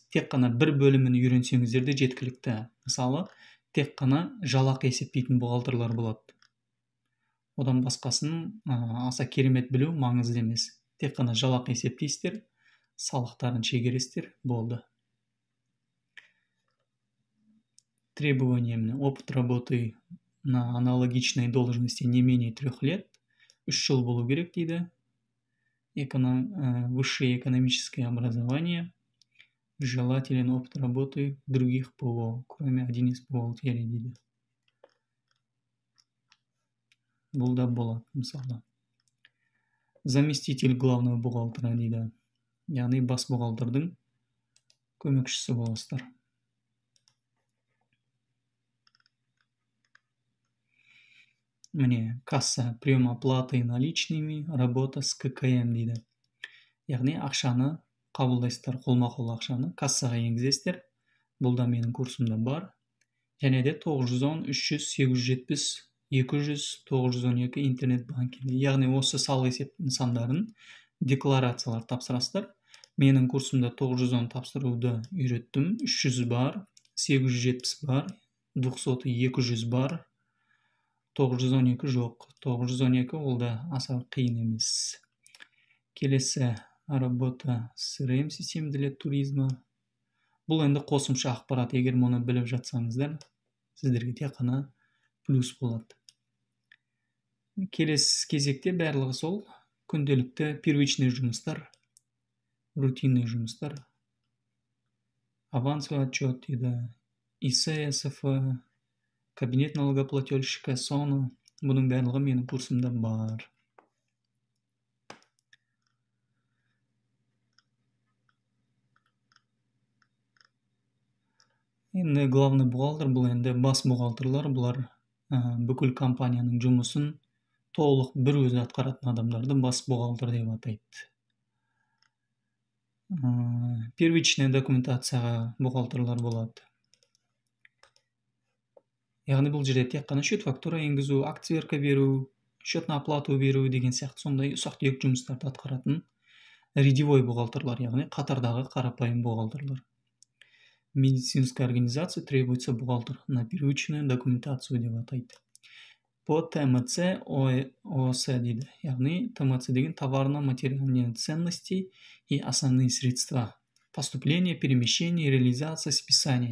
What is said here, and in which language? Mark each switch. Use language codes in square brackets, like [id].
[kk] Тек қана бір бөлімін үйренсеңіздер де жеткілікті. Мысалы, тек қана жалақы есептейтін бухгалтерлар болады. Одан басқасын аса керемет білу маңызды емес. Тек қана жалақы есептейсіздер, салықтарын шегересіздер, болды. [ru] Требованиями: опыт работы на аналогичной должности не менее 3 лет. [kk] 3 жыл болу керек дейді. [ru] Высшее экономическое образование. Желателен опыт работы в других ПО, кроме 1С бухгалтерии дейді. [kk] Бұл да болады, мысалы. [ru] Заместитель главного бухгалтера [kk] дейді. Яғни бас бухгалтердің көмекшісі боласыздар. [ru] Міне, касса, прием оплаты наличными, работа с ККМ дейді. [kk] Яғни ақшаны қабылдайсыздар, қолма-қол ақшаны кассаға енгізесіздер. Бұл да менің курсымда бар. Және де 910, 300, 870, 200, 912 интернет банкинг. Яғни осы салық есеп нысандарын декларациялар тапсырасыздар. Менің курсымда 910 тапсыруды үйреттім. 300 бар, 870 бар, 200, 200 бар, 912 жоқ. 912 ол да аса қиын емес. Келесі [ru] работа с CRM системы для туризма. [kk] Бұл енді қосымша ақпарат. Егер мұны біліп жатсаңыздар, сіздерге тек қана плюс болады. Келесі кезекте барлығы сол күнделікті первичный жұмыстар, рутинный жұмыстар. [ru] Авансовый отчет дейді, ИССФ, кабинет налогоплательщика, соны. [kk] Бұның барлығы менің курсымда бар. Енді главный бухгалтер, бұл енді бас бухгалтерлар, бұлар бүкіл компанияның жұмысын толық бір өзі атқаратын адамдарды бас бухгалтер деп атайды. первичный документацияға бухгалтерлар болады. Яғни бұл жерде тек қана счет фактура енгізу, активерка беру, счет на оплату беру деген сияқты сондай ұсақ-түйек жұмыстарды атқаратын рядовой бухгалтерлар, яғни қатардағы қарапайым бухгалтерлар. [ru] Медицинской организации требуется бухгалтер на первичную документацию деп атайды. По ТМЦ ОС дейді. [kk] Яғни ТМЦ деген [ru] товарно-материальные ценности и основные средства. Поступление, перемещение, реализация, списание.